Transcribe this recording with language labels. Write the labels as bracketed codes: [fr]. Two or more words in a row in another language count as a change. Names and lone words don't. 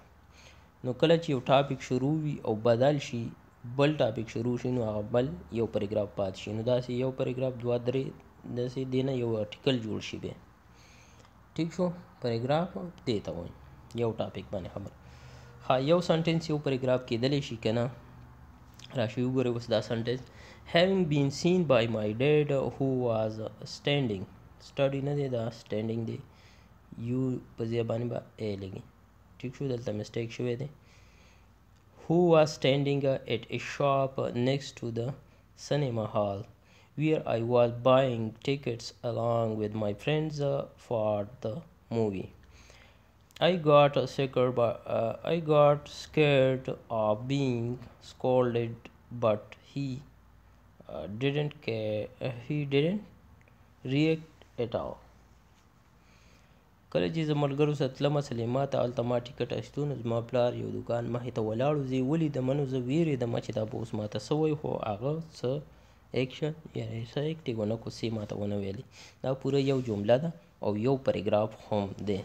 [ps] نو کله چې یو ټاپک شروع وي او بدل شي بل ټاپک شروع شي نو هغه بل یو پیراګراف پاتې شي نو داسې یو پیراګراف دوه درې داسې دی نه یو آرټیکل جوړ شي بیا. ټیک شو پیراګراف دې ته وایي یو ټاپک باندې خبر. ها یو سنټنس یو پیراګراف کېدلی شي که نه. راشئ وګورئ اوس دا سنټنس. [en] having been seen by my dad who was standing study [ps] نه دی دا standing دی یو په ځای باندې به ا لګي. ټیک شو دلته مسټیک شوی دی. [en] who was standing at a shop next to the cinema hall where I was buying tickets along with my friends for the movie. I got scared of being scolded but he didn't react at all. [ps] کله چې زه ملګرو سره تلمه سلیما ته هلته ما ټیکټ اخیستو نو زما پلار یو دوکان مخې ته ولاړ و زه یې ولیدمه نو زه ویرېدمه چې دا به اوس ماته څه وایي خو هغه څه action یعنې څه اکټ ونه کو سی ماته ونه ویلې. دا پوره یو جمله ده او یو پاراګراف هم دی.